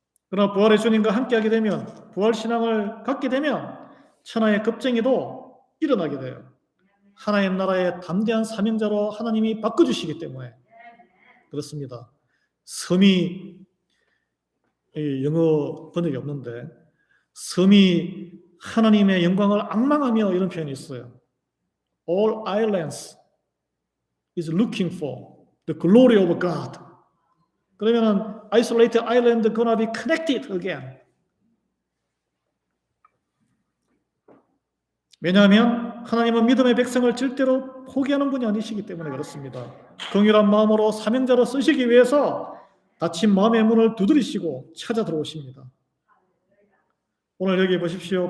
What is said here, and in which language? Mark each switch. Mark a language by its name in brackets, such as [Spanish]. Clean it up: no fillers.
[Korean] 그러나 부활의 주님과 함께하게 되면 부활신앙을 갖게 되면 천하의 겁쟁이도 일어나게 돼요. 하나님 나라의 담대한 사명자로 하나님이 바꿔주시기 때문에 그렇습니다. 섬이 영어 번역이 없는데 섬이 하나님의 영광을 앙망하며 이런 표현이 있어요. [English] All islands is looking for the glory of God. [Korean] 그러면은 [English] isolated island gonna be connected again. [Korean] 왜냐하면 하나님은 믿음의 백성을 절대로 포기하는 분이 아니시기 때문에 그렇습니다. 긍휼한 마음으로 사명자로 쓰시기 위해서 닫힌 마음의 문을 두드리시고 찾아 들어오십니다. 오늘 여기 보십시오.